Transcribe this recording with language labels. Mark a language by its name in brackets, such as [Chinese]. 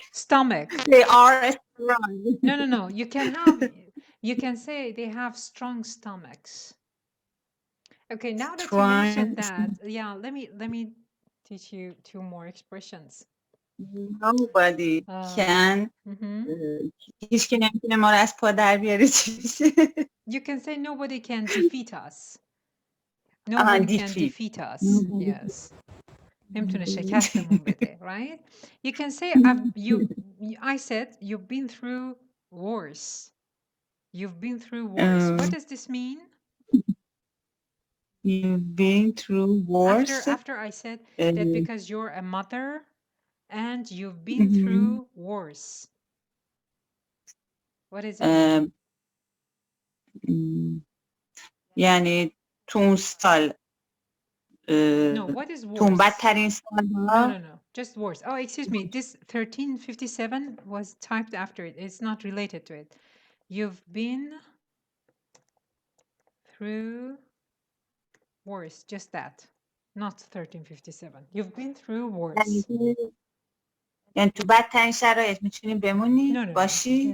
[English] stomach. They are strong. No. You cannot. You can say they have strong stomachs. Okay, now that you mentioned that, yeah, let me teach you 2 more expressions. Nobody can. [Persian] هیچ کی نمیتونه ما رو از پا در بیاره. [English] You can say nobody can defeat us. Nobody can defeat us. Yes. [Persian] نمیتونه شکستمون بده, [English] right? You can say I said you've been through wars. You've been through wars. What does this mean? You've been through wars. After I said that because you're a mother and you've been through wars. What does it mean? [Persian] یعنی تو اون سال [English] No, what is wars? [Persian] بدترین سالها. [English] No. Just wars. Oh, excuse me. This 1357 was typed after it. It's not related to it. You've been through wars. Just that. Not 1357. You've been through wars. [Persian] یعنی تو بدترین شرایط میتونی بمونی باشی؟